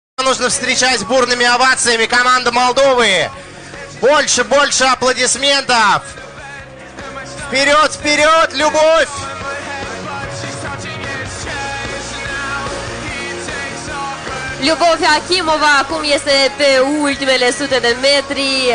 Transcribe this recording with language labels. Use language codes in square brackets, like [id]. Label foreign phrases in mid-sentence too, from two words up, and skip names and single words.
[ru] нужно встречать бурными овациями команду Молдовы. Больше, больше аплодисментов. Вперед, вперед, любовь! [ro] Любовь Achimova acum este pe ultimele sute de metri.